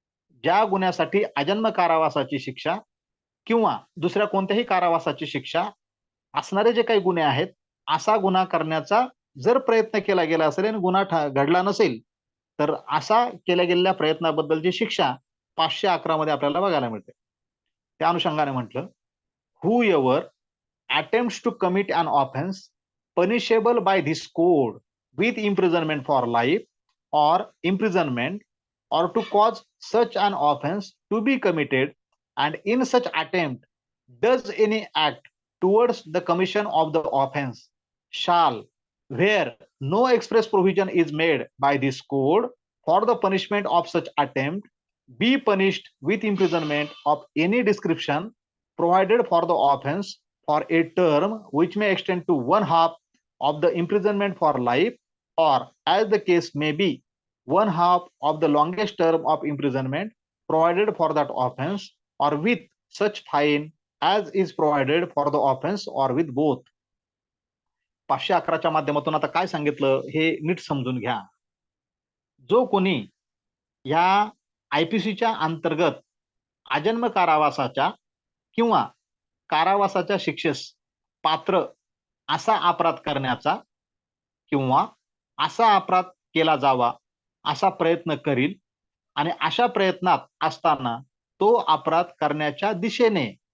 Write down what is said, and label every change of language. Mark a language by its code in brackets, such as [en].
[mr] ज्या गुन्ह्यासाठी आजन्म कारावासाची शिक्षा किंवा दुसऱ्या कोणत्याही कारावासाची शिक्षा असणारे जे काही गुन्हे आहेत, असा गुन्हा करण्याचा जर प्रयत्न केला गेला असेल आणि गुन्हा घडला नसेल, तर असा केल्या गेलेल्या प्रयत्नाबद्दलची शिक्षा 511 मध्ये आपल्याला बघायला मिळते. त्या अनुषंगाने म्हटलं, [en] whoever attempts to commit an offense punishable by this code with imprisonment for life or imprisonment or to cause such an offense to be committed and in such attempt does any act towards the commission of the offense shall, where no express provision is made by this code for the punishment of such attempt, be punished with imprisonment of any description provided for the offense for a term which may extend to one half of the imprisonment for life, or as the case may be, one half of the longest term of imprisonment provided for that offense, or with such fine as is provided for the offense, or with both. [mr] 511च्या माध्यमातून आता काय सांगितलं हे नीट समजून घ्या. जो कोणी या आयपीसीच्या अंतर्गत आजन्म कारावासाच्या किंवा कारावासाच्या शिक्षेस पात्र असा अपराध करण्याचा किंवा असा अपराध केला जावा असा प्रयत्न करील आणि अशा प्रयत्नात असताना तो अपराध करण्याच्या दिशेने